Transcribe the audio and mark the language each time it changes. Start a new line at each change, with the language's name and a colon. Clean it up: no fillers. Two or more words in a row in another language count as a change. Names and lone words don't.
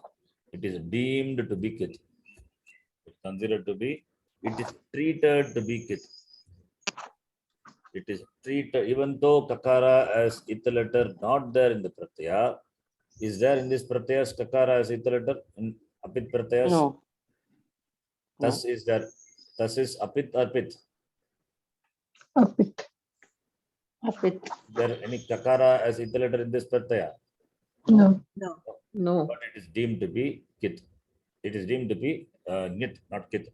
English: It is deemed to be kit. It's considered to be, it is treated to be kit. It is treated, even though kakara as ita letter not there in the pratyaya, is there in this pratyas kakara as ita letter in apit pratyas? No. Thus is there. Thus is apit or pit. Apit. Apit. Is there any kakara as ita letter in this pratyaya? No. No. No. But it is deemed to be kit. It is deemed to be nit, not kit.